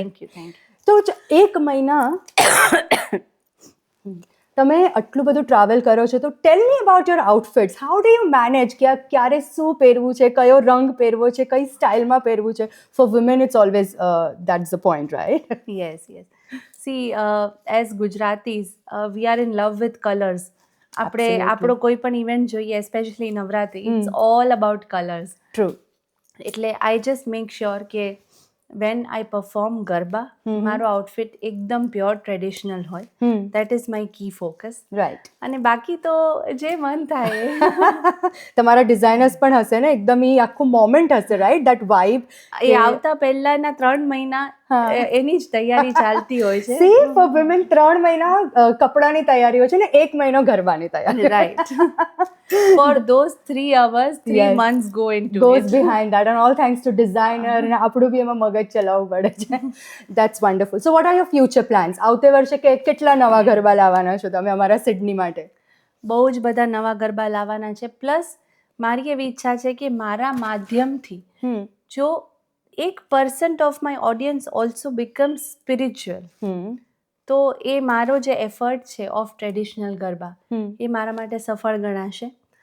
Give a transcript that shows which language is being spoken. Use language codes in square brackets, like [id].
[en] Thank you. [gu] તો 1 મહિના તમે આટલું બધું ટ્રાવેલ કરો છો, તો [en] Tell me about your outfits. How do you manage [gu] કે ક્યારે શું પહેરવું છે, કયો રંગ પહેરવો છે, કઈ સ્ટાઇલમાં પહેરવું છે? [en] For women it's always that's the point, right? Yes. See, as Gujaratis, we are in love with colors. [gu] આપણે આપણો કોઈ પણ ઇવેન્ટ જોઈએ, especially Navratri, [en] It's all about colours. True. એટલે I just make sure કે when I perform garba, [gu] મારો outfit એકદમ pure traditional હોય. [en] That is my key focus. Right. [gu] અને બાકી તો જે મન થાય. તમારા ડિઝાઇનર્સ પણ હશે ને, એકદમ એ આખું મોમેન્ટ હશે, રાઈટ? [en] That vibe. [gu] એ આવતા પહેલાના 3 મહિના એની જ તૈયારી ચાલતી હોય છે. [en] see, for women [gu] 3 મહિના કપડાની તૈયારી હોય છે ને 1 મહિનો ગરબાની તૈયારી. [en] Right. For those 3 hours, 3 months go into goes it. behind that, and all thanks to designer. [gu] અને આપણું બી એમાં મગજ ચલાવવું પડે છે. [en] That's wonderful. So what are your future plans? [gu] આવતે વર્ષે કેટલા નવા ગરબા લાવવાના છો તમે અમારા સિડની માટે? બહુ જ બધા નવા ગરબા લાવવાના છે. પ્લસ મારી એવી ઈચ્છા છે કે મારા માધ્યમથી જો 1% [en] of my audience also become spiritual, [gu] તો એ મારો જે એફર્ટ છે [en] of traditional [gu] ગરબા એ મારા માટે સફળ ગણાશે.